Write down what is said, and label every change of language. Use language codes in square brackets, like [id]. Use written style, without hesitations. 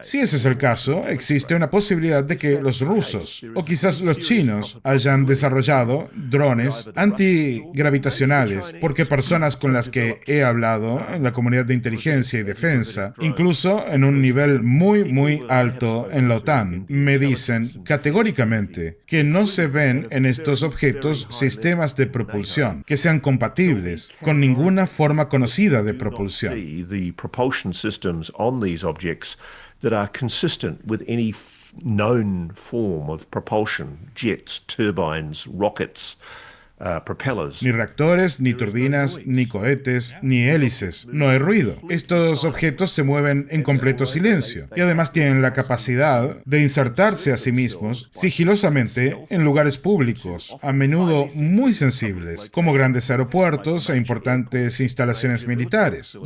[es] Si ese es el caso, existe una posibilidad de que los rusos o quizás los chinos hayan desarrollado drones antigravitacionales porque personas con las que he hablado en la comunidad de inteligencia y defensa, incluso en un nivel muy alto en la OTAN, me dicen categóricamente que no se ven en estos objetos sistemas de propulsión que sean compatibles con ninguna forma conocida de propulsión. [en] The propulsion systems on these objects that are consistent with any known form of propulsion, jets, turbines, rockets, propellers. [es] Ni reactores, ni turbinas, ni cohetes, ni hélices. No hay ruido. Estos objetos se mueven en completo silencio y además tienen la capacidad de insertarse a sí mismos sigilosamente en lugares públicos, a menudo muy sensibles, como grandes aeropuertos e importantes instalaciones militares.